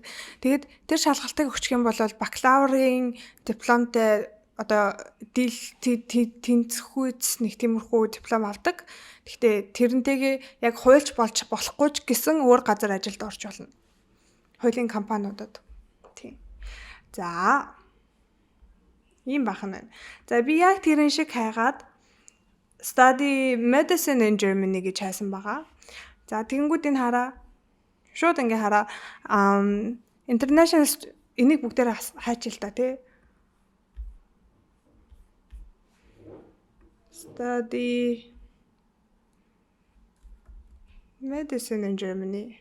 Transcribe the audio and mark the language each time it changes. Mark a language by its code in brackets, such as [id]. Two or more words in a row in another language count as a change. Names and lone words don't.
[mn] Тэгээд тэр шалгалтыг өгчих юм бол бакалаврын дипломтой одоо тэнцэхүйц нэг тиймэрхүү диплом авдаг. Гэхдээ тэрнтэйгээ яг хуульч болж болохгүй ч гэсэн өөр газар ажилд орж болно. Хуулийн компаниудад. Тийм. За. Ийм бахан байна. За би яг тэрэн шиг хайгаад [en] study medicine in Germany [mn] гэж хайсан байгаа. За тэгэнгүүт энэ хараа. Шууд ингээ хараа. International энийг бүгдээр хайчил та тий. [en] Study Medicine in Germany.